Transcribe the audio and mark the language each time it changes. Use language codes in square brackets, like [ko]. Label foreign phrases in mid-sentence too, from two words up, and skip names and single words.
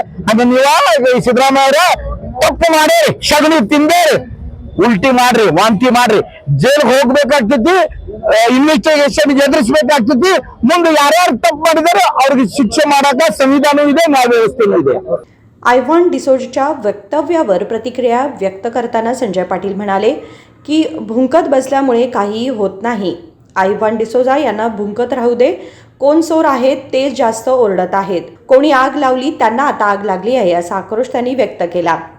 [kn] ಅದ ನೀವ ಸಿದ್ದರಾಮಯ್ಯ ಅವರ ತಪ್ಪು ಮಾಡಿ ಸಗಣಿ ತಿಂದೇರಿ, ಉಲ್ಟಿ ಮಾಡ್ರಿ, ವಾಂತಿ ಮಾಡ್ರಿ, ಜೈಲ್ಗೆ ಹೋಗ್ಬೇಕಾಗ್ತೈತಿ, ಇನ್ವೆಸ್ಟಿಗೇಷನ್ ಎದುರಿಸ್ಬೇಕಾಗ್ತೈತಿ. ಮುಂದೆ ಯಾರ್ಯಾರು ತಪ್ಪು ಮಾಡಿದಾರೆ ಅವ್ರಿಗೆ ಶಿಕ್ಷೆ ಮಾಡಾಕ ಸಂವಿಧಾನ ಇದೆ, ನ್ಯಾಯ ವ್ಯವಸ್ಥೆನೂ ಇದೆ. [mr] आयव्हान डिसोजच्या वक्तव्यावर प्रतिक्रिया व्यक्त करताना संजय पाटील म्हणाले की भुंकत बसल्यामुळे काहीही होत नाही. आयव्हान डिसोजा यांना भुंकत राहू दे. कोण चोर आहेत ते जास्त ओरडत आहेत. कोणी आग लावली त्यांना आता आग लागली आहे असा आक्रोश त्यांनी व्यक्त केला.